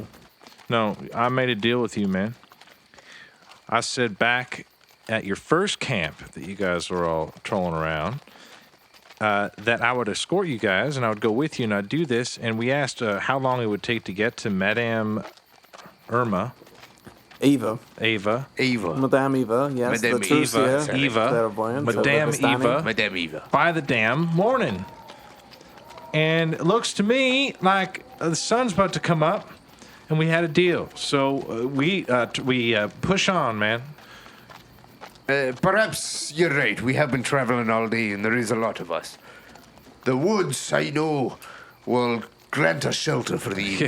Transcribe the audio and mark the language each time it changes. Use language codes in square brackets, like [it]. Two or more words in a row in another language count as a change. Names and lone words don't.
[en] No, I made a deal with you, man. I said back at your first camp that you guys were all trolling around, that I would escort you guys and I would go with you and I'd do this. And we asked how long it would take to get to Madame Ava. Eva. Ava. Madame Eva, yes. Madame the Trucia, Eva. Eva. clairvoyant, Madame Vistani. Eva. Madame Eva. By the damn morning. And it looks to me like the sun's about to come up and we had a deal. So we push on, man. Perhaps you're right. We have been traveling all day, and there is a lot of us. The woods, I know, will grant us shelter for the evening.